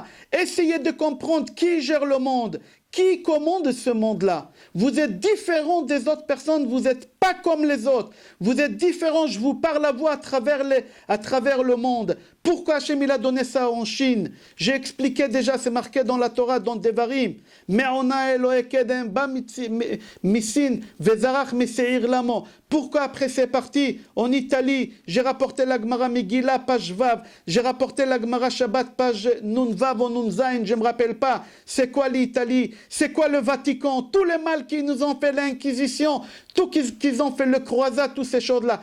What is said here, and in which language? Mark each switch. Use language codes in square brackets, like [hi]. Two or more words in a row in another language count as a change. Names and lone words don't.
[fr] Essayez de comprendre qui gère le monde, qui commande ce monde-là. Vous êtes différents des autres personnes, vous n'êtes pas comme les autres. Vous êtes différents, je vous parle à vous à travers le monde. Pourquoi Hachem il a donné ça en Chine? J'ai expliqué déjà, c'est marqué dans la Torah, dans Devarim. [he] מעונה אלהי קדם בא מסין וזרח משעיר למו. [fr] Pourquoi après c'est parti en Italie? J'ai rapporté la Gemara Megillah, page Vav. J'ai rapporté la Gemara Shabbat, page Nun Vav ou Nun Zain, je ne me rappelle pas. C'est quoi l'Italie? C'est quoi le Vatican? Tous les mal qui nous ont fait l'Inquisition, tout qu'ils ont fait le croisat, toutes ces choses-là.